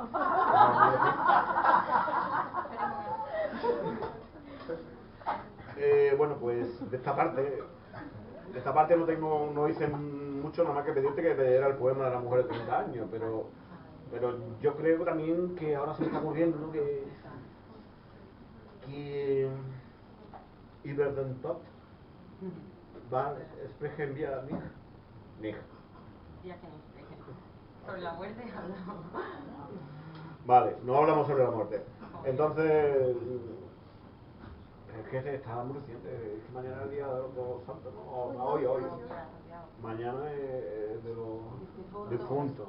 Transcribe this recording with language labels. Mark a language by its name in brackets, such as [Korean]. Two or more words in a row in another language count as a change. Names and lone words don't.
[Spanish] Bueno, pues de esta parte no hice mucho, nada más que pedirte que leyera el poema de la mujer de 30 años, pero yo creo también que ahora se me está ocurriendo, ¿no?, que [German] über den Tod sprechen wir nicht. [Spanish] Sobre la muerte hablamos. Vale, no hablamos sobre la muerte. Entonces, es que está muy reciente, es que mañana es el día de los santos, ¿no? Hoy. Mañana es de los difuntos.